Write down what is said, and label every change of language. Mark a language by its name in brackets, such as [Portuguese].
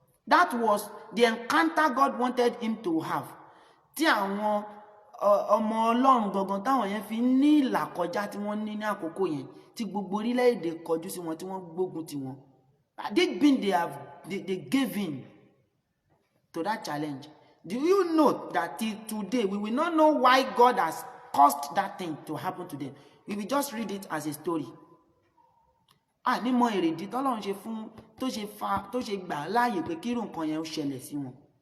[English] That was the encounter God wanted him to have. [Yoruba] Tí àwọn ọmọ Ọlọ́run gangan táwọn yẹn fi ní ìlàkọjá tí wọ́n ní àkókò yẹn tí gbogbo orílẹ̀-èdè kọjú sí wọn tí wọ́n gbógun ti wọn. [English] This been they gave in to that challenge. Do you know that till today we will not know why God has caused that thing to happen to them? We will just read it as a story. [Yoruba] Ní mọ èrèdí tọ́lọ́run ṣe fún tó ṣe gbà láàyè pé kírù nǹkan yẹn ó ṣẹlẹ̀ sí wọn.